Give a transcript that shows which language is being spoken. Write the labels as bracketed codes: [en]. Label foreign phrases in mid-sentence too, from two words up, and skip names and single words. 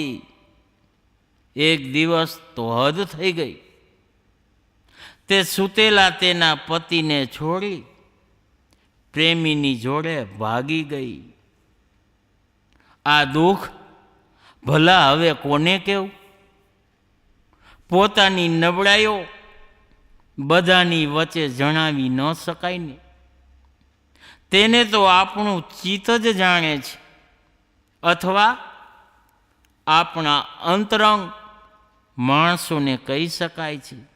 [gu] એક દિવસ તો હદ થઈ ગઈ। તે સુતેલા તેના પતિને છોડી પ્રેમીની જોડે ભાગી ગઈ। આ દુખ ભલા હવે કોને કેવું? પોતાની નબળાઈઓ બધાની વચ્ચે જણાવી ન શકાય ને। તેને તો આપણું ચિત જ જાણે છે, અથવા આપણા અંતરંગ માણસોને કહી શકાય છે।